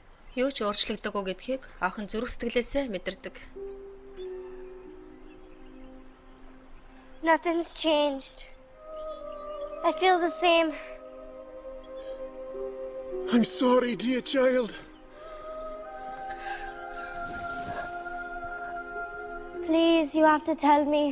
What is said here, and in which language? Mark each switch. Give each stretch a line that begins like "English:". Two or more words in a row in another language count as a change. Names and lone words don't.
Mongolian: Юу ч өөрчлөгдөггүй гэдгийг охин зүрх сэтгэлээсээ мэдэрдэг.
English: Nothing's changed. I feel the same. I'm sorry, dear child. Please, you have to tell me.